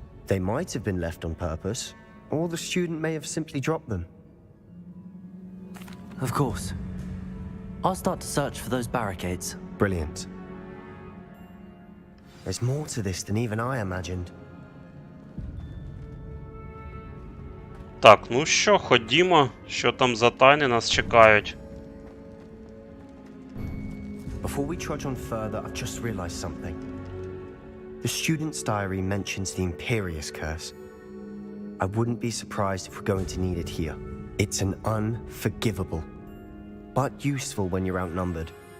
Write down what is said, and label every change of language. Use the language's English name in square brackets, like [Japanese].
[English] They might have been left on purpose, or the student may have simply dropped them. Of course. I'll start to search for those barricades. Brilliant. There's more to this than even I imagined. [Ukrainian] Так, ну що, ходімо. Що там за тайни нас чекають? [English] Before we trudge on further, I've just realized something. The student's diary mentions the Imperius Curse. I wouldn't be surprised if we're going to need it here. It's an unforgivable, but useful when you're outnumbered.